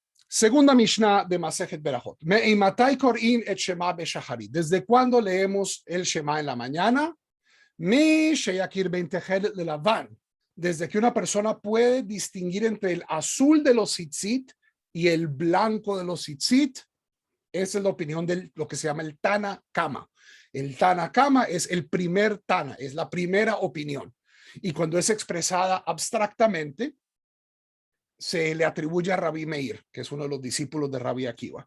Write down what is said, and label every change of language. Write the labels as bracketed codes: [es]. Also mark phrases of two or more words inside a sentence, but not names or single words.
[es] Segunda Mishnah de Masejet Berajot. [he] מאימתי קורין את שמע בשחרית. [es] ¿Desde cuándo leemos el Shema en la mañana? [he] משיכיר בין תכלת ללבן. [es] Desde que una persona puede distinguir entre el azul de los tzitzit y el blanco de los tzitzit. Esa es la opinión de lo que se llama el Tana Kama. El Tana Kama es el primer Tana, es la primera opinión. Y cuando es expresada abstractamente, se le atribuye a Rabbi Meir, que es uno de los discípulos de Rabbi Akiva.